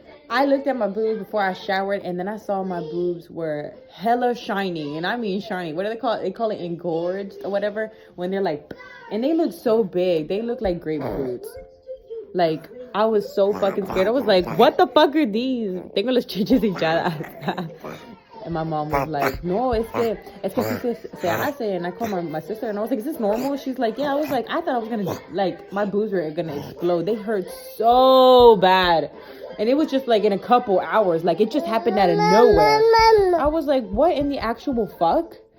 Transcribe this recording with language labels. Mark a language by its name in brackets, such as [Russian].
[English] I looked at my boobs before I showered, and then I saw my boobs were hella shiny, and I mean shiny. What do they call it? They call it engorged or whatever, when they're like, and they look so big. They look like grapefruits. Like, I was so fucking scared. I was like, what the fuck are these? [Spanish] Tengo los chichis hinchadas. [English] And my mom was like, [Spanish] no, es que se hace. [English] And I called my sister, and I was like, is this normal? She's like, yeah. I was like, I thought I was gonna, like, my boobs were gonna explode. They hurt so bad. And it was just like in a couple hours. Like, it just happened out of nowhere. I was like, what in the actual fuck?